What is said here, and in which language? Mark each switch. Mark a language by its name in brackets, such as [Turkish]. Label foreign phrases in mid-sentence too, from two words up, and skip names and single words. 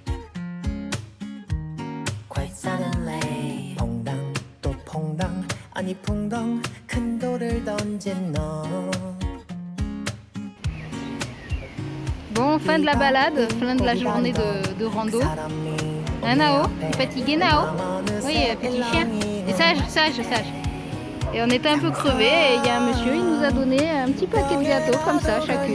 [English] Quite suddenly [Korean] 퐁당 또 퐁당 아니 퐁당 큰 돌을 던진 너 [French] Bon, fin de la balade, fin de la journée de rando. Hein, Nao? T'es fatigué, Nao? Oui, petit chien. Et sage. Et on était un peu crevés et il y a un monsieur, il nous a donné un petit paquet de gâteaux comme ça, chacune.